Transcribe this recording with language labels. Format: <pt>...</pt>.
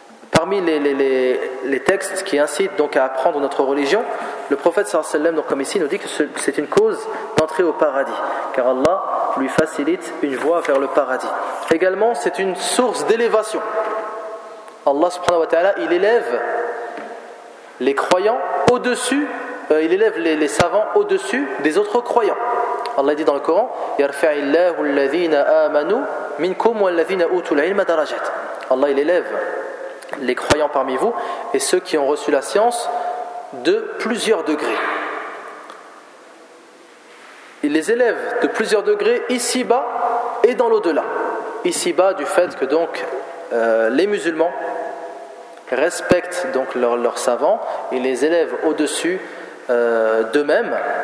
<fr>Parmi les textes qui incitent donc à apprendre notre religion, le prophète sallallahu alayhi wa sallam, comme ici, nous dit que c'est une cause d'entrer au paradis, car Allah lui facilite une voie vers le paradis. Également, c'est une source d'élévation. Allah subhanahu wa ta'ala, il élève les croyants au-dessus, il élève les savants au-dessus des autres croyants. Allah dit dans le Coran,</fr> <ar>يَرْفَعِ اللَّهُ الَّذِينَ آمَنُوا مِنْكُمْ وَالَّذِينَ أُوتُوا الْعِلْمَ دَرَجَاتٍ.</ar> <fr>Allah, il élève les croyants parmi vous et ceux qui ont reçu la science de plusieurs degrés. Il les élève de plusieurs degrés ici-bas et dans l'au-delà. Ici-bas, du fait que donc les musulmans respectent donc leurs savants, ils les élèvent au-dessus d'eux-mêmes.</fr>